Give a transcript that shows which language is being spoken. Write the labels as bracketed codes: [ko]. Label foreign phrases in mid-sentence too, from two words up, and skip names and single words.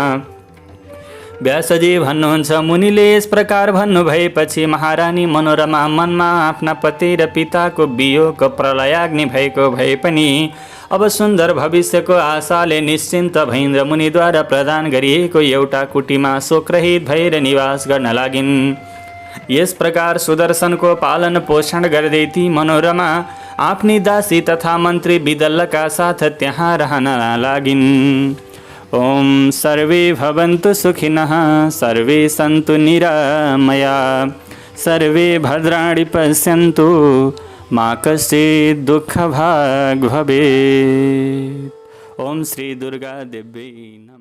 [ne] व्यासजी भन्नुहुन्छ, मुनिले यस प्रकार भन्नु भएपछि महारानी मनोरमा मनमा आफ्ना पति र पिताको वियोग प्रलयाग्नि भएको भए पनि अब सुन्दर भविष्यको आशाले निश्चिन्त भइन् र मुनिद्वारा प्रदान गरिएको एउटा कुटीमा शोकरहित भएर निवास गर्न लागिन्। यस प्रकार सुदर्शनको पालन पोषण गर्दै ती मनोरमा आफ्नी दासी तथा मन्त्री विदल्लका साथ त्यहाँ रहन लागिन्। [sa] ओम सर्वे भवन्तु सुखिनः, सर्वे सन्तु निरामया, सर्वे भद्राणि पश्यन्तु, मा कश्चित् दुःखभाग् भवेत्। ओम श्री दुर्गा देवी।